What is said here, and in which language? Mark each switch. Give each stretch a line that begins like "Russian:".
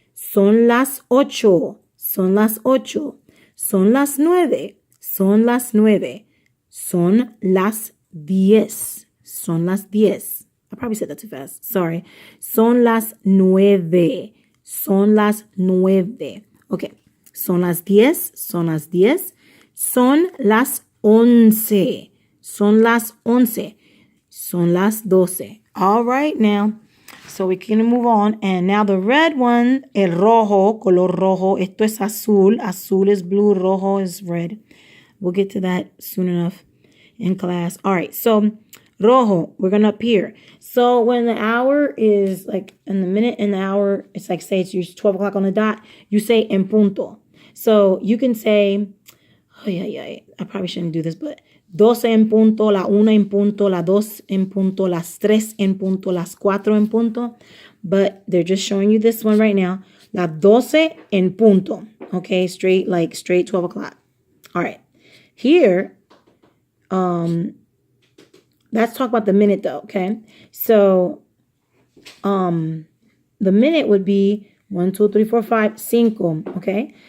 Spanish: Son las 8, son las 8, son las 9, son las 9, son las 10, son las 10.
English: I probably said that too fast, sorry.
Spanish: Son las 9, son las 9. Okay, son las 10, son las 10, son las 11, son las 11, son las 12.
English: All right, now. So we're going to move on. And now the red one, el rojo, color rojo.
Spanish: Esto es azul.
English: Azul is blue. Rojo is red. We'll get to that soon enough in class. All right. So rojo, we're going to appear. So when the hour is like in the minute and the hour, it's like say it's 12 o'clock on the dot. You say en punto. So you can say, I probably shouldn't do this, but
Spanish: 12 en punto, la 1 en punto, la 2 en punto, las 3 en punto, las 4 en punto.
English: But they're just showing you this one right now.
Spanish: La 12 en punto.
English: Okay, straight 12 o'clock. All right. Here, let's talk about the minute though, okay? So, the minute would be 1, 2, 3, 4, 5, cinco, okay?